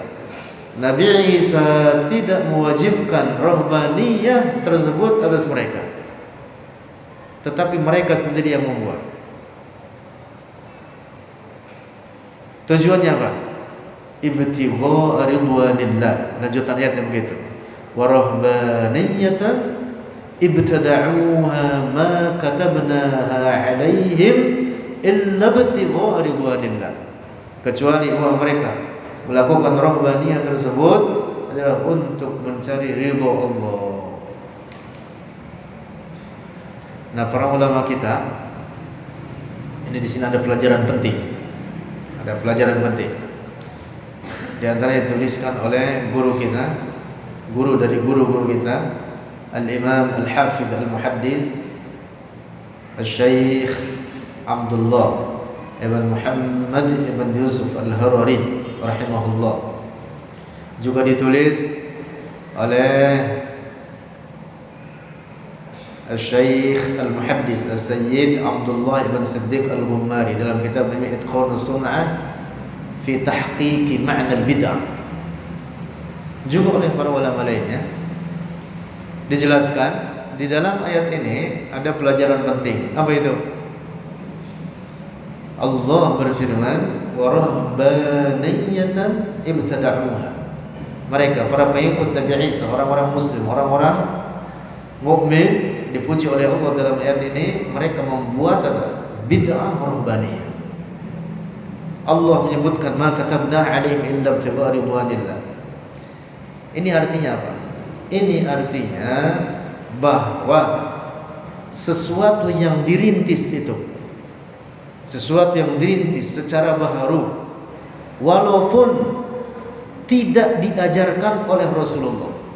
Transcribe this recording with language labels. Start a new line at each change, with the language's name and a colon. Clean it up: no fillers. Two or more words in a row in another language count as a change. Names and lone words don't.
Indonesian: Nabi Isa tidak mewajibkan rahbaniyah tersebut atas mereka, tetapi mereka sendiri yang membuat. Tujuannya apa?
Arabic: ابتغاء رضوان الله.
Indonesian: Lanjutan ayat yang begitu.
Arabic: ورهبانية ابتدعوها ما كتبناها عليهم إلا ابتغاء رضوان الله.
Indonesian: Kecuali mereka melakukan rahbaniyah tersebut adalah untuk mencari ridha Allah. Nah, para ulama kita ini di sini ada pelajaran penting. Ada pelajaran penting. Di antara yang dituliskan oleh guru kita, guru dari guru-guru kita, Al-Imam Al-Hafiz Al-Muhaddis Al-Syeikh Abdullah Ibn Muhammad Ibn Yusuf Al-Harari rahimahullah. Juga ditulis oleh Al-Syeikh Al-Muhaddis Al-Sayyid Abdullah Ibn Siddiq Al-Gummari dalam kitab Itqan As-Sun'ah fi Tahqiqi Ma'na Al-Bid'ah. Juga oleh para ulama lainnya dijelaskan di dalam ayat ini ada pelajaran penting. Apa itu? Allah berfirman,
Arabic: ورهبانية ابتدعوها.
Indonesian: Mereka para pengikut Nabi Isa, orang-orang muslim, orang-orang mukmin, dipuji oleh Allah dalam ayat ini, mereka membuat apa? Bid'ah rahbaniyah. Allah menyebutkan
Arabic: ما كتبنا عليهم إلا ابتغاء رضوان الله.
Indonesian: Ini artinya apa? Ini artinya bahwa sesuatu yang dirintis itu, sesuatu yang dirintis secara baharu, walaupun tidak diajarkan oleh Rasulullah,